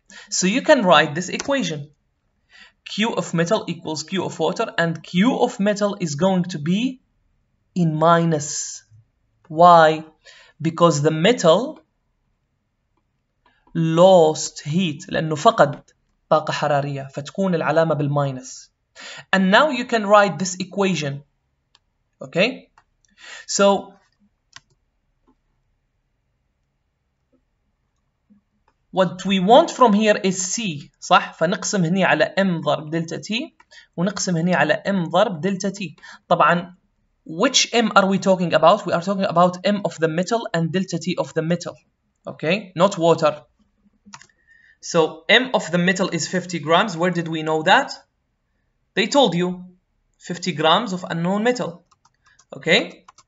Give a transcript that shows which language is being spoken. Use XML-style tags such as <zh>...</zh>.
<en>So you can write this equation. Q of metal equals Q of water, and Q of metal is going to be in minus. Why? Because the metal lost heat</en> <ar>لأنه فقد طاقة حرارية فتكون العلامة بالماينس.</ar> <en>And now you can write this equation. Okay? So what we want from here is C.</en> <ar>صح؟ فنقسم هني على M ضرب دلتا T ونقسم هني على M ضرب دلتا T. طبعا</ar> <en>which M are we talking about? We are talking about M of the metal and delta T of the metal. Okay? Not water. So M of the metal is 50 grams. Where did we know that? They told you 50 grams of unknown metal. Okay?</en>